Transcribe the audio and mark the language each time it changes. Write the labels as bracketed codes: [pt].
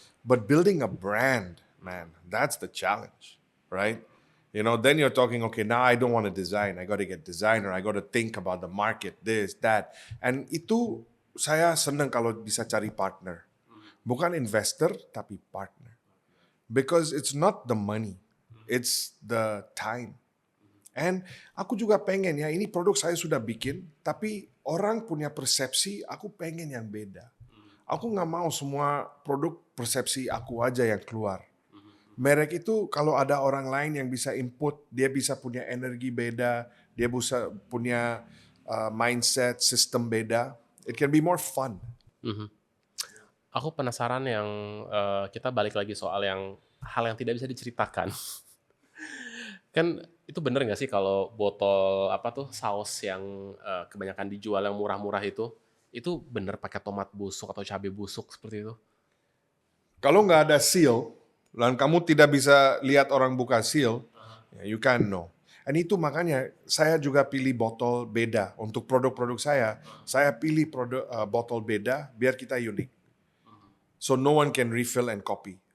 [en] But building a brand, man, that's the challenge, right? You know, then you're talking, okay, now I don't want to design. I got to get designer. I got to think about the market, this, that. [id] And itu saya senang kalau bisa cari partner. Bukan investor, tapi partner. [en] Because it's not the money. It's the time. [id] And aku juga pengen ya, ini produk saya sudah bikin, tapi orang punya persepsi, aku pengen yang beda. Aku nggak mau semua produk persepsi aku aja yang keluar. Merek itu kalau ada orang lain yang bisa input, dia bisa punya energi beda, dia bisa punya mindset, sistem beda. [en] It can be more fun. [id] Aku penasaran yang kita balik lagi soal yang hal yang tidak bisa diceritakan. Kan itu bener nggak sih kalau botol apa tuh saus yang kebanyakan dijual yang murah-murah itu bener pakai tomat busuk atau cabai busuk seperti itu? Kalau nggak ada seal, dan kamu tidak bisa lihat orang buka seal, [en] you can't know. [id] Dan itu makanya saya juga pilih botol beda untuk produk-produk saya. Saya pilih botol beda biar kita unik. [en] So no one can refill and copy.